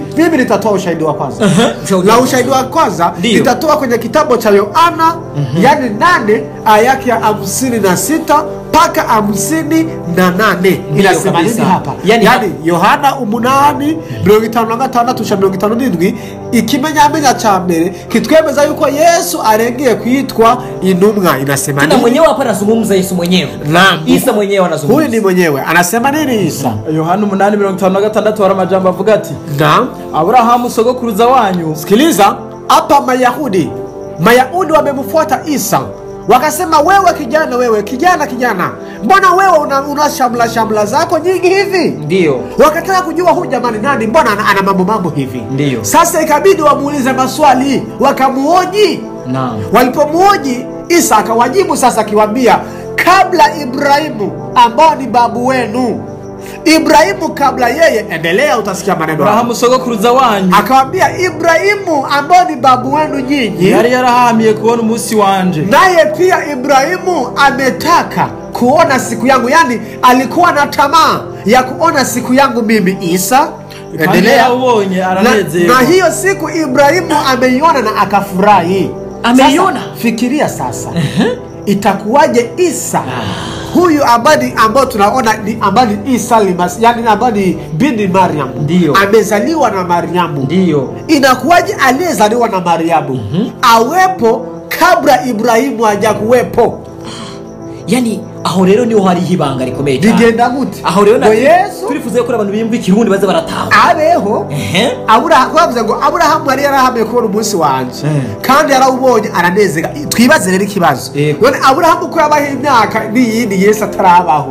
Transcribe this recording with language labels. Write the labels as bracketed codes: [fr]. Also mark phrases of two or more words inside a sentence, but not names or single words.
[sw] Mimi nitatoa ushahidi wa kwanza. Na ushahidi wa kwanza nitatoa kwenye kitabu cha Yohana yani 8 aya yake ya 56 mpaka 58. [rn] Inasema nini hapa? Yani Yohana 8:56-57 ikimenyamenya cha mbere kitwemeza yuko Yesu arengeye kwitwa intumwa. [sw] Inasema nini? Na mwenyewe hapa anazungumza Yesu mwenyewe. Naam. Isa mwenyewe anazungumza. Huyu ni mwenyewe. Anasema nini Isa? [rn] Yohana 8:56 wara majambo avuga ati, [sw] naam, [rn] Abrahamu sogokuruza wanyu. [sw] Sikiliza, hapa Mayahudi wamemfuata Isa. Wakasema wewe kijana, mbona wewe una shamla zako nyingi hivi? Ndio. Wakataka kujua huyu jamani nani, mbona ana mambo hivi? Ndio. Sasa ikabidi wamuulize maswali, wakamuoji. Naam. Walipomuoji Isa akawajibu sasa akiwaambia, kabla Ibrahimu ambao ni babu wenu, Ibrahimu kabla yeye, endelea utasikia maneno. Abrahamu sogokuruza wanyu. Akawaambia Ibrahimu ambao ni babu wenu nyinyi [rn] yari yarahamiye kuona umunsi wanje. [sw] Naye pia Ibrahimu ametaka kuona siku yangu, yani alikuwa na tamaa ya kuona siku yangu mimi Isa. Endelea. Na hiyo siku Ibrahimu ameiona na akafurahi. Ameiona. Fikiria sasa. Itakuwaje Isa huyu ambao tunaona ni ambaye Isa al-Masihi, yani ambaye binti Maryam, amezaliwa na Maryamu. Ndio. Inakuwaje aliyezaliwa na Maryamu awepo kabla Ibrahimu hajakuwepo? [rn] Yani aho rero niho hari hibanga rikomeye cyane. Bigenda gute? Aho rero na Yesu turifuze ko abantu bimva ikirundi baze barataha. Abeho. Kwavuze ngo Abrahamu yari yarahamye kubona umunsi wanje. Kandi yarawubonye aranezeka. Twibaze rero ikibazo. None Abrahamu ko yabaho imyaka n'iyindi Yesu atarabaho.